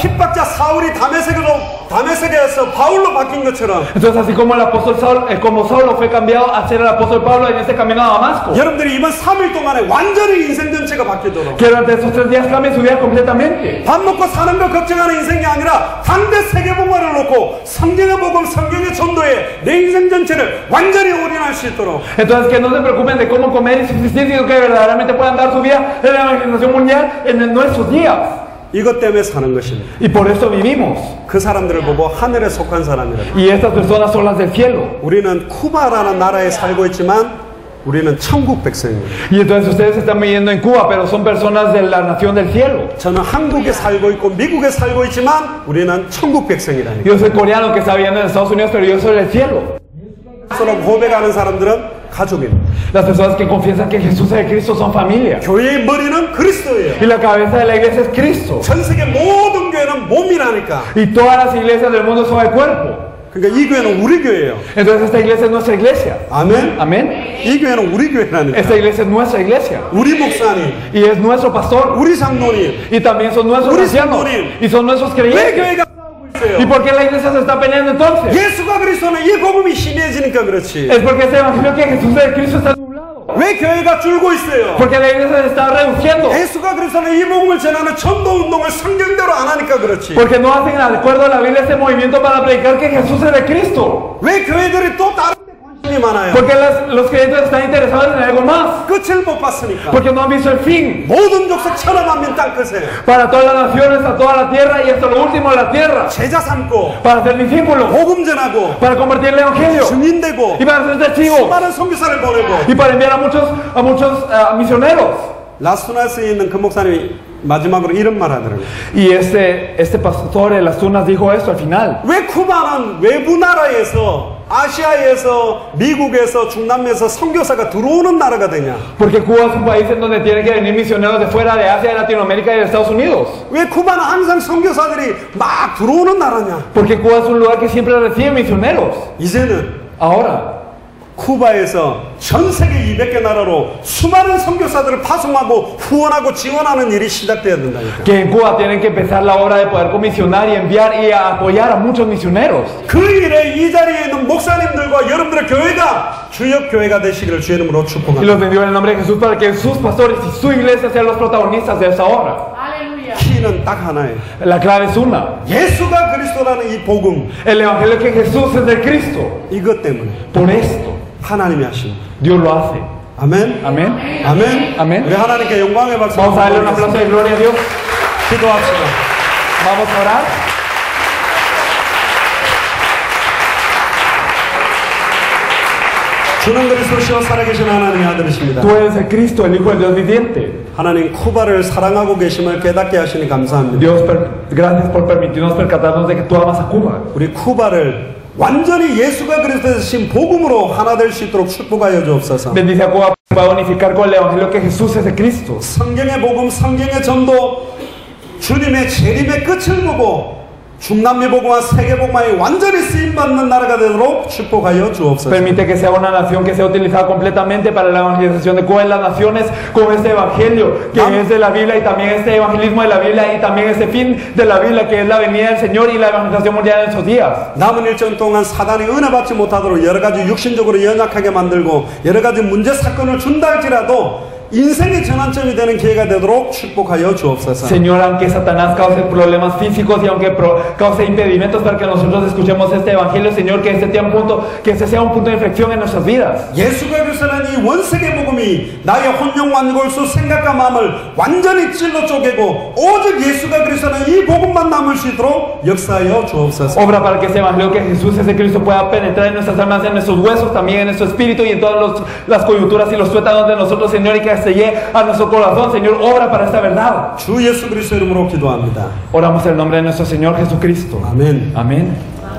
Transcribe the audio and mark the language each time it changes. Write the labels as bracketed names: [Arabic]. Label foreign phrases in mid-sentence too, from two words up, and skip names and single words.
[Korean] 핍박자 사울이 다메섹에서 바울로 바뀐 것처럼 [Spanish] Entonces así como el apóstol Saulo, como Saulo fue cambiado a ser el apóstol Pablo en este camino a Damasco. [Korean] 여러분들이 이번 3일 동안에 완전히 인생 전체가 바뀌도록 [Spanish] Que durante estos 3 días cambie su vida completamente. [Korean] 밥 먹고 사는 거 걱정하는 인생이 아니라 당대 세계복음화를 놓고 성경의 복음, 성경의 전도에 내 인생 전체를 완전히 올인할 수 있도록 [Spanish] Entonces que no se preocupen de cómo comer y subsistir, sino que verdaderamente puedan dar su vida en la evangelización mundial en nuestros días. [Korean] 이것 때문에 사는 것입니다. [Spanish] Y por eso vivimos. [Korean] 그 사람들을 보고 하늘에 속한 사람이라. [Spanish] Y estas personas son las del cielo. [Korean] 우리는 쿠바라는 나라에 살고 있지만 우리는 천국 백성입니다. [Spanish] Y entonces ustedes están viviendo en Cuba, pero son personas de la nación del cielo. [Korean] 저는 한국에 살고 있고 미국에 살고 있지만 우리는 천국 백성이라니까. [Spanish] Yo soy coreano que está viviendo en Estados Unidos, pero yo soy del cielo. [Korean] 서로 고백하는 사람들은 가족입니다. [Spanish] Las personas que confiesan que Jesús es el Cristo son familia. [Korean] 교회의 머리는 그리스도예요. [Spanish] Y la cabeza de la iglesia es Cristo. [Korean] 전 세계 모든 교회는 몸이라니까. [Spanish] Y todas las iglesias del mundo son el cuerpo. [Korean] 그러니까 이 교회는 우리 교회예요. [Spanish] Entonces esta iglesia es nuestra iglesia. [Korean] 아멘. [Spanish] Amén. [Korean] 이 교회는 우리 교회라니까. [Spanish] Esta iglesia es nuestra iglesia. [Korean] 우리 목사님, [Spanish] Y es nuestro pastor. [Korean] 우리 장로님. [Spanish] Y también son nuestros [Korean] 우리 [Spanish] ancianos. [Korean] 성도님. [Spanish] Y son nuestros [Korean] 왜 [Spanish] creyentes. [Korean] 교회가 싸우고 [Spanish] ¿Y [Korean] 있어요? [Spanish] por qué la iglesia se está peleando entonces? [Korean] 예수가 그리스도는 이 복음이 심해지니까 그렇지. [Spanish] Es porque este evangelio que Jesús es el Cristo está nublado. [Korean] 왜 교회가 줄고 있어요? [Spanish] Porque la iglesia se está reduciendo. [Korean] 예수가 그리스도는 이 복음을 전하는 전도 운동을 성경대로 안 하니까 그렇지. [Spanish] Porque no hacen de acuerdo a la Biblia este movimiento para predicar que Jesús es el Cristo. [Korean] 왜 교회들이 또 다른 데 관심이 많아요? [Spanish] Porque los creyentes están interesados en algo más. [Korean] 끝을 못 봤으니까. [Spanish] Porque no han visto el fin. [Korean] 모든 족속 천하 만민 땅끝에 [Spanish] Para todas las naciones, a toda la tierra y hasta lo último de la tierra. [Korean] 제자 삼고 [Spanish] Para ser discípulos. [Korean] 복음 전하고 [Spanish] Para compartir el evangelio. [Korean] 증인되고 [Spanish] Y para ser testigos. [Korean] 수많은 선교사를 보내고. [Spanish] Y para enviar a muchos misioneros. [Korean] 라스베가스에 있는 그 목사님이 마지막으로 이런 말 하더라고요. [Spanish] Y este pastor de las Tunas dijo esto al final. [Korean] 왜 쿠바는 외부 나라에서 아시아에서 미국에서 중남미에서 선교사가 들어오는 나라가 되냐? [Spanish] Porque Cuba es un país en donde tienen que venir misioneros de fuera de Asia, de Latinoamérica y de Estados Unidos. [Korean] 왜 쿠바는 항상 선교사들이 막 들어오는 나라냐? [Spanish] Porque Cuba es un lugar que siempre recibe misioneros. [Korean] 이제는 [Spanish] Ahora, [Korean] 쿠바에서 전 세계 200개 나라로 수많은 선교사들을 파송하고 후원하고 지원하는 일이 시작돼야 된다니까. [Spanish] que en Cuba tienen que empezar la obra de poder comisionar y enviar y apoyar a muchos misioneros. [Korean] 그 일에 이 자리에 있는 목사님들과 여러분들의 교회가 주역 교회가 되시기를 주의 이름으로 [Spanish] Y [Korean] 축복합니다. [Spanish] los bendigo en el nombre de Jesús para que sus pastores y su iglesia sean los protagonistas de esta obra. [Korean] 키는 딱 하나예요. [Spanish] La clave es una. [Korean] 예수가 그리스도라는 이 복음, [Spanish] El evangelio que Jesús es de Cristo. [Korean] 이것 때문에 [Spanish] Por esto, [Korean] 하나님이 하십니다. [Spanish] Dios lo hace. [Korean] 아멘. [Spanish] Amén. [Korean] 아멘. 아멘. 우리 하나님께 영광의 박수 [Spanish] Vamos a darle un [Korean] 한번 [Spanish] aplauso [Korean] 드리겠습니다. [Spanish] de gloria a Dios. [Korean] 기도합시다. [Spanish] Vamos a orar. [Korean] 주는 그리스도시요 살아계신 하나님의 아들이십니다. [Spanish] Tú eres el Cristo, el Hijo del Dios viviente. [Korean] 하나님 쿠바를 사랑하고 계심을 깨닫게 하시니 감사합니다. [Spanish] Dios, gracias por permitirnos percatarnos de que tú amas a Cuba. [Korean] 우리 쿠바를 완전히 예수가 그리스도에서 신 복음으로 하나 될 수 있도록 축복하여 주옵소서. [Spanish] Bendice a Cuba para unificar con el evangelio que Jesús es de Cristo. [Korean] 성경의 복음, 성경의 전도, 주님의 재림의 끝을 보고 중남미 복음과 세계 복음에 완전히 쓰임 받는 나라가 되도록 축복하여 주옵소서. [Spanish] Permite que sea una nación que sea utilizada completamente para la evangelización de Cuba en las naciones con este evangelio que es de la Biblia y también este evangelismo de la Biblia y también este fin de la Biblia que es la venida del Señor y la evangelización mundial en esos días. [Korean] 남은 일정 동안 사단이 은혜 받지 못하도록 여러 가지 육신적으로 연약하게 만들고 여러 가지 문제 사건을 준다 할지라도 인생의 전환점이 되는 기회가 되도록 축복하여 주옵소서. [Spanish] Señor, aunque Satanás cause problemas físicos y aunque cause impedimentos para que nosotros escuchemos este evangelio, Señor, que este sea un punto de inflexión en nuestras vidas. [Korean] 예수가 그리스도는 이 원세계 복음이 나의 혼용 완골수 생각과 마음을 완전히 찔러 쪼개고 오직 예수가 그리스도는 이 복음만 남을 수 있도록 역사하여 주옵소서. [Spanish] Obra para que este evangelio que Jesús es el Cristo pueda penetrar en nuestras almas, en nuestros huesos, también en nuestro espíritu y en todas las coyunturas y los tuétanos de nosotros, Señor, y que se llegue a nuestro corazón, Señor, obra para esta verdad. [Korean] 주 예수 그리스도 이름으로 기도합니다. [Spanish] Oramos en el nombre de nuestro Señor Jesucristo. [Korean] 아멘. [Spanish] Amén.